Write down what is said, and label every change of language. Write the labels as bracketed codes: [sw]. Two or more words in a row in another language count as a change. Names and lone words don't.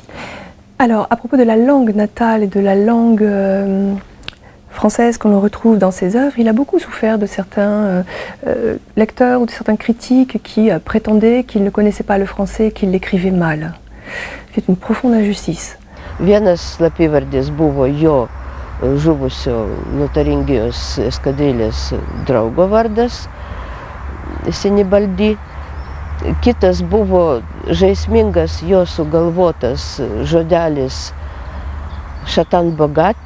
[fr] Alors, à propos de la langue natale et de la langue française qu'on retrouve dans ses œuvres, il a beaucoup souffert de certains lecteurs ou de certains critiques qui prétendaient qu'il ne connaissait pas le français, qu'il l'écrivait mal. C'est une profonde injustice. [lt] Vienas slapyvardis buvo jo žuvusio Lotaringijos eskadrilės draugo vardas, Sinibaldi. Kitas buvo žaismingas jo sugalvotas žodelis Šatan Bogat.